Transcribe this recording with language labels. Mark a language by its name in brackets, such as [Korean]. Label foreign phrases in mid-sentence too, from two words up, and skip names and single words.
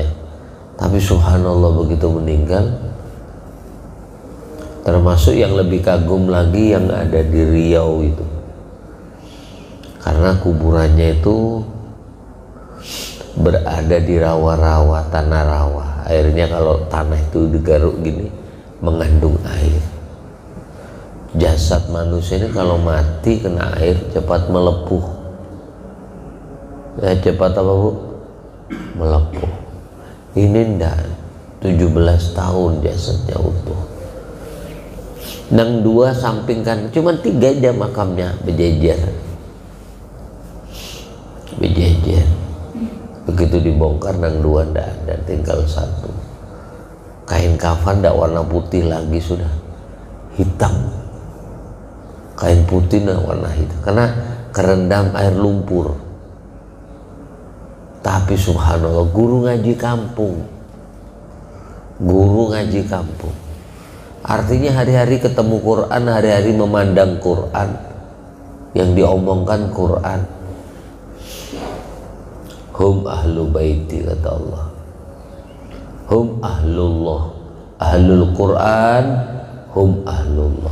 [Indonesian] Tapi subhanallah begitu meninggal, termasuk yang lebih kagum lagi yang ada di Riau itu, karena kuburannya itu berada di rawa-rawa, tanah rawa. Airnya kalau tanah itu digaruk gini mengandung air. Jasad manusia ini kalau mati kena air cepat melepuh ya, cepat apa Bu? Melepuh. Ini ndak, 17 tahun jasadnya utuh. Nang dua samping kan cuma 3 aja makamnya berjejer. Begitu dibongkar nang dua ndak ada, tinggal 1. Kain kafan ndak warna putih lagi, sudah hitam. Kain putih nah warna hitam karena kerendam air lumpur. Tapi subhanallah, guru ngaji kampung, guru ngaji kampung, artinya hari-hari ketemu Quran, hari-hari memandang Quran, yang diomongkan Quran. [Arabic] هم أهل بيتي, [Indonesian] kata Allah. [Arabic] هم أهل الله أهل القرآن هم أهل الله.